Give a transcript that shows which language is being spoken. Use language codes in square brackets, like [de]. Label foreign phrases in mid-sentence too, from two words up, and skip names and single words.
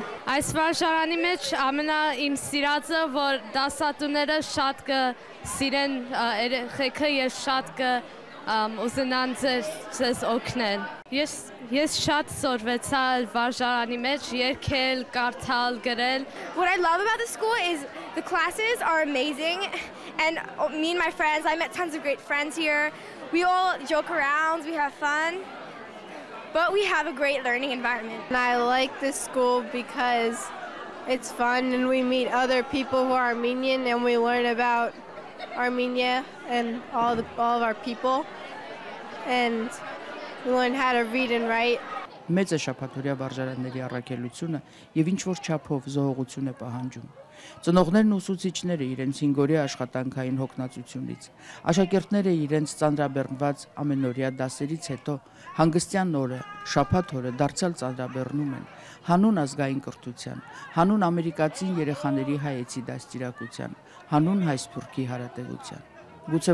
[hy] Այս վարժարանի մեջ ամենա իմ սիրածը, որ դասատուները շատ կսիրեն երեխեքը եւ շատ կուզենան ձեզ օգնել։ Ես շատ սորվեցա վարժարանի մեջ, երգել, կարդալ, գրել։ [en] What I love about the school is the classes are amazing, and me and my friends, I met tons of great friends here. We all joke around, we have fun, but we have a great learning environment. And I like this school because it's fun and we meet other people who are Armenian and we learn about Armenia and all of our people, and we learn how to read and write. [hy] Մեծ է շաբաթօրյա վարժարանների առաքելությունը եւ ինչ որ չափով զոհողություն է պահանջում։ Ծնողներն ու ուսուցիչները իրենց 5-օրյա աշխատանքային հոգնածությունից, աշակերտները իրենց ծանրաբեռնված ամենօրյա դասերից հետո հանգստյան օրը, շաբաթ օրը դարձյալ ծանրաբեռնում են հանուն ազգային կրթության, հանուն ամերիկացի երեխաների հայեցի դաստիարակության, հանուն հայ սփյուռքի հարատեվության։ Գուցե